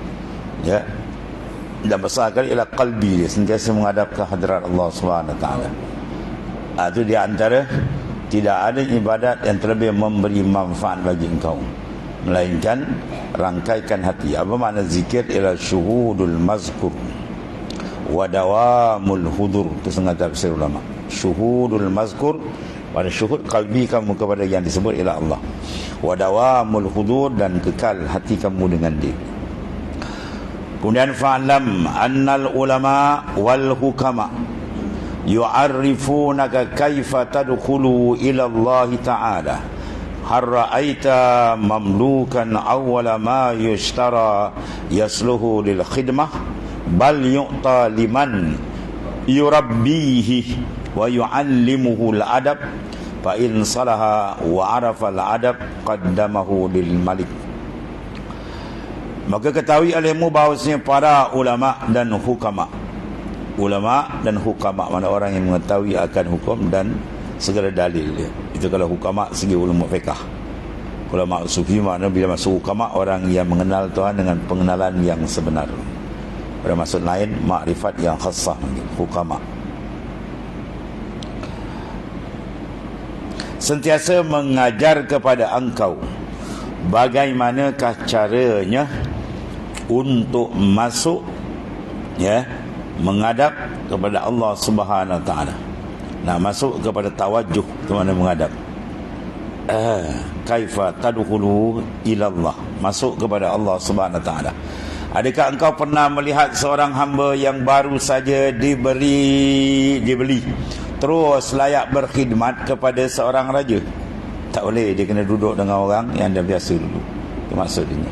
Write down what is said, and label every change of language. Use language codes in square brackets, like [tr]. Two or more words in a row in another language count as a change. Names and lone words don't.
[ms] Ya. Dan besar kali ialah qalbi dia sentiasa menghadap ke hadirat Allah SWT. Itu di antara tidak ada ibadat yang terlebih memberi manfaat bagi engkau melainkan rangkaikan hati. Apa makna zikir? [ar] Ialah شهود المذكور ودوام الحضور. [ms] Itu setengah tafsir ulama. [ar] شهود المذكور, [ms] pada syuhud kalbi kamu kepada yang disebut ialah Allah. [ar] ودوام الحضور, [ms] dan kekal hati kamu dengan dia. [ar] Kemudian فاعلم أن العلماء والحكماء يعرفونك كيف تدخل إلى الله تعالى. هل رأيت مملوكا أول ما يشترى يصلح للخدمة بل يعطى لمن يربيه ويعلمه الأدب فإن صلح وعرف الأدب قدمه للملك. [ms] Maka ketahui olehmu bahawasanya para ulama dan hukama. Ulama dan hukama, mana orang yang mengetahui akan hukum dan segala dalil dia. Itu kalau hukama segi ulama fiqh. Ulama sufi makna bila masuk hukama orang yang mengenal Tuhan dengan pengenalan yang sebenar. Pada maksud lain, makrifat yang khassah, hukama. Sentiasa mengajar kepada engkau bagaimanakah caranya untuk masuk, ya, menghadap kepada Allah [ar] سبحانه وتعالى. [ms] Nah, masuk kepada tawajuh ke mana menghadap. [ar] كيف تدخل إلى الله, [ms] masuk kepada Allah [ar] سبحانه وتعالى. [ms] Adakah engkau pernah melihat seorang hamba yang baru saja dibeli, terus layak berkhidmat kepada seorang raja? Tak boleh, dia kena duduk dengan orang yang dah biasa dulu. Itu maksudnya.